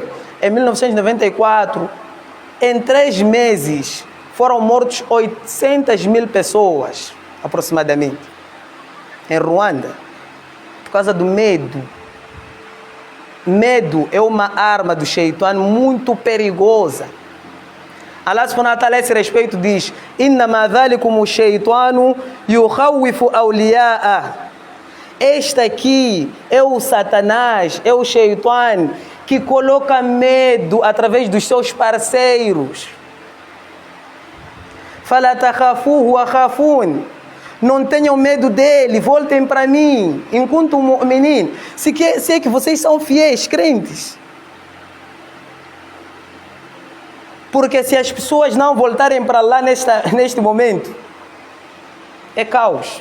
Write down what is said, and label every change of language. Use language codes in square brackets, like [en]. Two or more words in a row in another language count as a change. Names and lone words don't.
[pt] Em 1994, em 3 meses, foram mortos 800 mil pessoas, aproximadamente, em Ruanda, por causa do medo. Medo é uma arma do Shaitan muito perigosa. [ar] الله سبحانه وتعالى [pt] a esse respeito diz: [ar] "إنما ذلكم الشيطان يخوف أولياءه." [pt] Este aqui é o Satanás, é o Shaitan que coloca medo através dos seus parceiros. [ar] فلا تخافوه وخافون. [pt] Não tenham medo dele, voltem para mim, enquanto mu'minin. Se é que vocês são fiéis, crentes. Porque se as pessoas não voltarem para lá neste momento, é caos.